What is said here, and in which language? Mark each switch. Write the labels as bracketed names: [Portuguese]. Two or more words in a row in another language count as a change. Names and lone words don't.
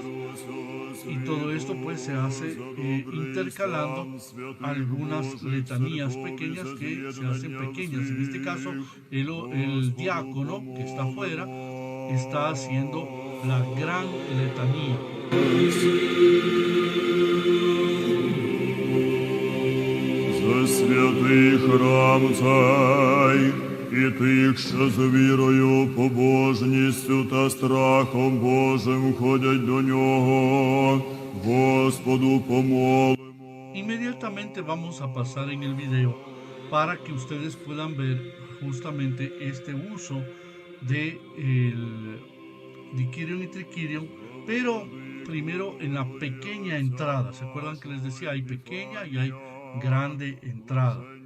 [Spanish] Y todo esto pues se hace intercalando algunas letanías pequeñas que se hacen pequeñas. En este caso el diácono que está afuera está haciendo la gran letanía. [Ukrainian] За святий храм цей і тих, що з вірою, побожністю та страхом Божим ходять до нього, Господу помолимо. [Spanish] Inmediatamente vamos a pasar en el video para que ustedes puedan ver justamente este uso de el diquirion y triquirion, pero primero en la pequeña entrada. ¿Se acuerdan que les decía? Hay pequeña y hay grande entrada.